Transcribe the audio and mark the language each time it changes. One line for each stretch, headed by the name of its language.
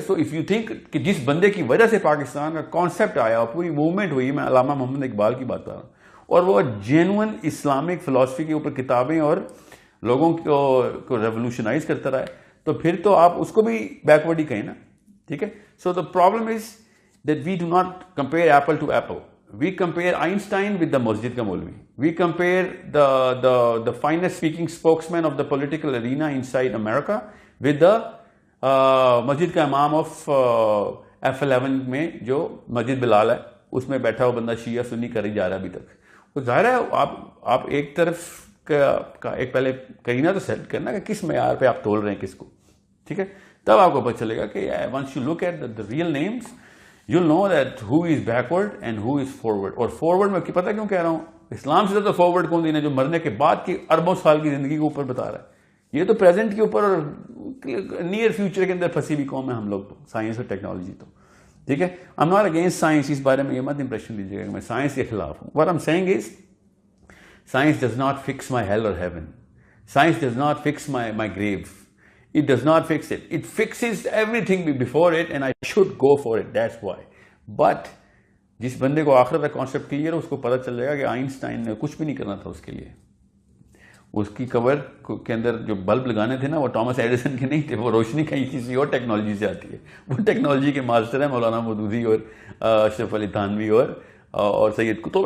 English: so if you think
Urdu: کہ جس بندے کی وجہ سے پاکستان کا کانسیپٹ آیا اور پوری موومنٹ ہوئی, میں علامہ محمد اقبال کی بات کر رہا ہوں, اور وہ جینوئن اسلامک فلاسفی کے اوپر کتابیں اور لوگوں کو ریولوشنائز کرتا رہا ہے, تو پھر تو آپ اس کو بھی بیکورڈ ہی کہیں نا. ٹھیک ہے.
English: So the problem is that we do not compare apple to apple. We compare Einstein with the
Urdu: مسجد کا مولوی.
English: we compare the finest speaking spokes main of the political arena in side America with the
Urdu: مسجد کا امام of F11 میں جو مسجد بلال ہے, اس میں بیٹھا ہوا بندہ شیعہ سنی کر ہی جا رہا ہے ابھی تک. تو ظاہر ہے آپ ایک طرف کا ایک پہلے کرینہ تو سیٹ کرنا کہ کس معیار پہ آپ تول رہے ہیں کس کو. ٹھیک ہے. تب آپ کو پتہ چلے گا کہ
English: Once you look at the real names you know that who is backward and who is forward.
Urdu: اور فارورڈ میں پتہ کیوں کہہ رہا ہوں, اسلام سے زیادہ فارورڈ کون دینا, جو مرنے کے بعد کی اربوں سال کی زندگی کے اوپر بتا رہا ہے. یہ تو پریزنٹ کے اوپر اور نیئر فیوچر کے اندر پھنسی بھی قوم ہے ہم لوگ, تو سائنس اور ٹیکنالوجی تو. ٹھیک ہے.
English: I am not against science,
Urdu: اس بارے میں یہ مت امپریشن لیجیے گا کہ میں سائنس کے خلاف ہوں.
English: What I am seeing is science does not fix my hell or heaven. Science does not fix my grave. It does not fix it. It fixes everything before it, and I should go for it. That's why.
Urdu: But جس بندے کو آخرت کا concept clear ہے, اس کو پتہ چل جائے گا کہ آئنسٹائن نے کچھ بھی نہیں کرنا تھا اس کے لیے. اس کی قبر کے اندر جو بلب لگانے تھے نا, وہ ٹامس ایڈیسن کے نہیں تھے, وہ روشنی کہیں کسی اور ٹیکنالوجی سے آتی ہے. وہ ٹیکنالوجی کے ماسٹر ہیں مولانا مودودی اور اشرف علی تھانوی اور سید قطب.